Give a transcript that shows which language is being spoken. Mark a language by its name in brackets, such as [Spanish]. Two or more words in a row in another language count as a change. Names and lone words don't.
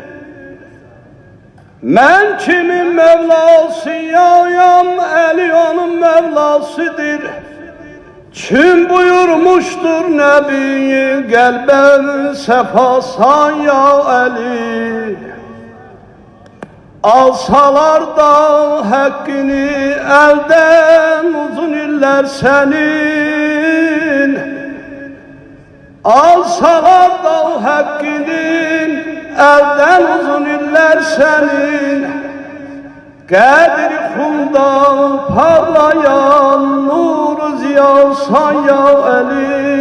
[Azerbaijani] Mən kimin Mevlasıyam, Əli onun Mevlasıdır. Kim buyurmuştur Nəbi, qəlbən səfasan ya Əli. [Turkish] Alsalar da hakkını elden uzun iller senin. Alsalar da hakkını elden uzun iller senin. [Azerbaijani] Kadri xundan parlayan nuru ziyasan ya Əli.